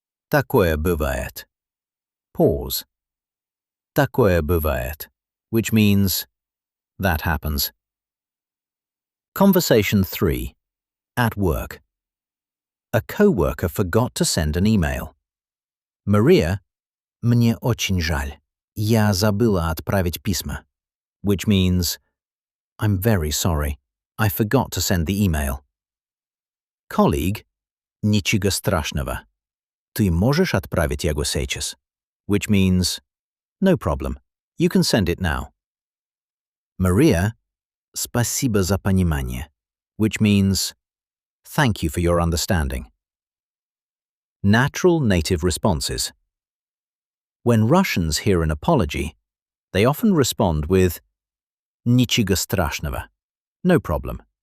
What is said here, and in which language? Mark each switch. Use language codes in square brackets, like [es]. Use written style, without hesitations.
[ru] Такое бывает. Pause. Такое бывает, [en] which means that happens. Conversation 3. At work. A co-worker forgot to send an email. [ru] Maria, мне очень жаль. Я забыла отправить письма, [en] which means I'm very sorry. I forgot to send the email. [ru] Colleague, ничего страшного. Ты можешь отправить его сейчас, [en] which means no problem. You can send it now. Maria, [ru] спасибо за понимание, [en] which means thank you for your understanding. Natural native responses. When Russians hear an apology, they often respond with [ru] ничего страшного, [en] no problem.